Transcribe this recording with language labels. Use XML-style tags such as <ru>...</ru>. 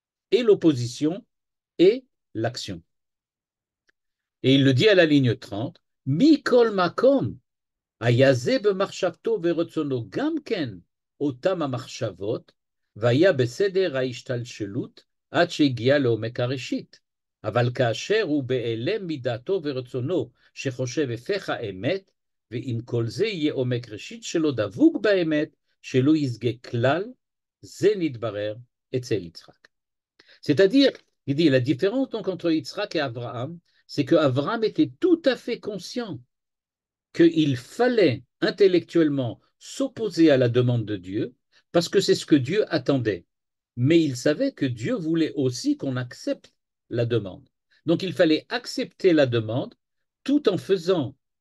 <fr>Et l'opposition et l'action. Et il le dit à la ligne 30,</fr> <he>Mikol makom, ayaze b'marshavto ve'rotzono gamken, otam ha'marshavot, vaya בסדר ההשתלשלות עד שהגיע לעומק הראשית. אבל כאשר הוא בהיעלם מדעתו ורצונו שחושב הפך האמת, ועם כל זה יהיה עומק ראשית שלו דבוק באמת, שלא ישגה כלל, זה נתברר אצל יצחק.</he> <fr>C'est-à-dire, il dit, la différence donc entre Yitzhak et Abraham, c'est que Abraham était tout à fait conscient qu'il fallait intellectuellement s'opposer à la demande de Dieu, parce que c'est ce que Dieu attendait. Mais il savait que Dieu voulait aussi qu'on accepte la demande. Donc il fallait accepter la demande tout en faisant</fr>